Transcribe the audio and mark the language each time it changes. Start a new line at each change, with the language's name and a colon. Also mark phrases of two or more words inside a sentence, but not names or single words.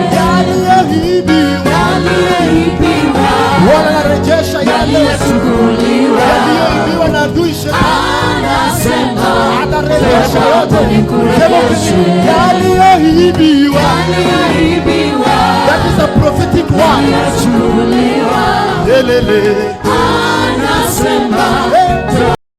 Swahili: Yaliyoibiwa. Yaliyoibiwa. Bwana anarejesha yale Yaliyochukuliwa. yaliyoibiwa na adui shetani. Anasema, Anarejesha "Njoo kwangu yote. nikurejeshe." Sema, "Yaliyoibiwa." Yaliyoibiwa.
English: That is a prophetic word.
Swahili: Yaliyochukuliwa. Yelele. Anasema, Eh.